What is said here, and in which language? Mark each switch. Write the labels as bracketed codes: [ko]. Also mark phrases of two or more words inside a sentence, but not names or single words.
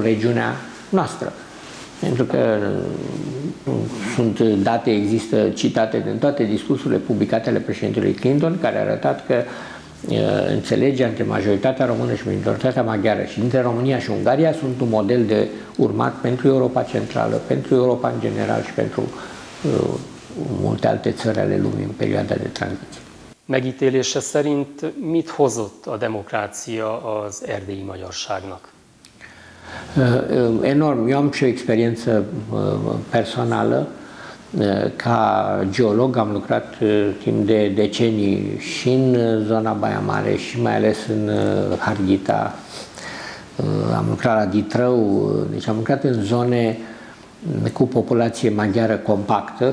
[ro] regiunea noastră, pentru că sunt date, există citate din toate discursurile publicate ale președintelui Clinton, care a arătat că înțelegerea între majoritatea română și minoritatea maghiară și dintre România și Ungaria sunt un model de urmat pentru Europa Centrală, pentru Europa în general și pentru multe alte țări ale lumii în perioada de tranziție. [hu] Megítélése szerint mit hozott a demokrácia az erdélyi magyarságnak? [ro] Enorm. Eu am și o experiență personală. Ca geolog am lucrat timp de decenii și în zona Baia Mare și mai ales în Harghita. Am lucrat la Ditrău, deci am lucrat în zone cu populație maghiară compactă.